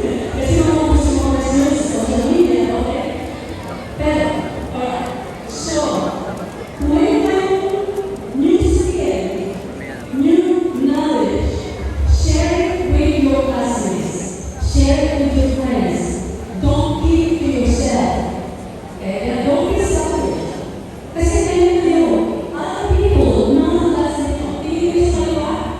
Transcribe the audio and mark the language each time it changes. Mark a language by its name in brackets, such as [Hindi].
[Filipino] Kasi mga gusto mo sa social media, okay? Pero, alright. [English] So, when new skill, new knowledge, share it with your classmates, share it with your friends. Don't keep to yourself. Okay? And don't be selfish. [Filipino] Kasi kayo, [English] other people, [Filipino] mga classmates nyo, tingin kayo sa kaliwa.